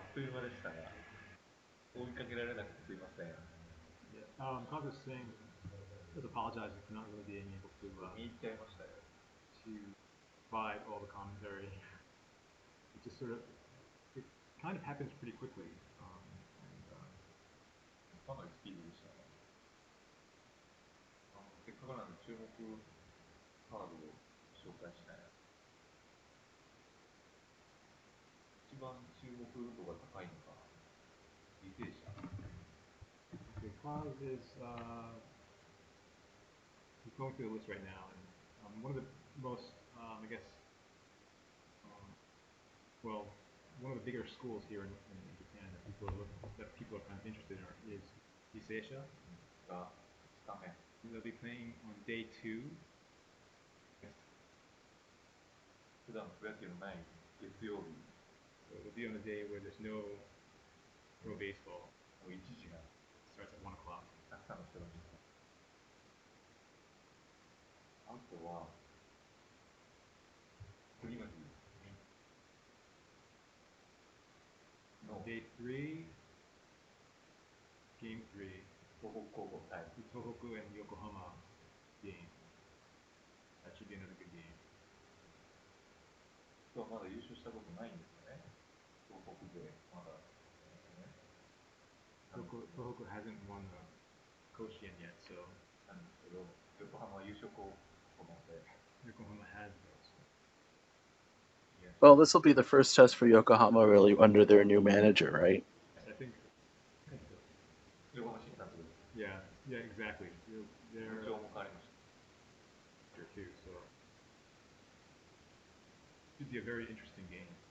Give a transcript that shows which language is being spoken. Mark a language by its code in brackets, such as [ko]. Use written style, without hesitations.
[ja] あっという間でしたが、追いかけられなくてすいません。 [en] Yeah. Kaz was saying, was apologizing for not really being able to [ja] 見入っちゃいましたよ。 [en] provide all the commentary. It just sort of, it kind of happens pretty quickly. [ja] かなりスピードでしたね。せっかくなんで注目カードを紹介したいな。一番注目度が高いのが履正社。 [en] Okay, Kaz is he's going through the list right now, and one of the most, I guess, well, one of the bigger schools here in Japan that people are kind of interested in is Hiseisha. [ja] が2日目。 [en] They'll be playing on day 2. [ja] 普段プロ野球のない月曜日。 [en] So it'll be on a day where there's no baseball. [ja] 1時が [en] Starts at 1 o'clock. [ja] たくさんの人が見てます。あとは次の日の [en] Day 3, game 3, [ja] 東北高校対 [en] Tohoku and Yokohama game. That should be another good game. [ja] はまだ優勝したことないんですよね。東北勢まだ、 [en] Tohoku hasn't won the Koshien yet, so [ja] なんですけど、横浜は優勝候補なので。 [en] Yokohama has those. Well, this will be the first test for Yokohama really under their new manager, right? I think so. [ja] 横浜新達。 [en] Yeah, exactly. They're [ja] 部長も変わりました。 [en] here too, so it should be a very interesting game.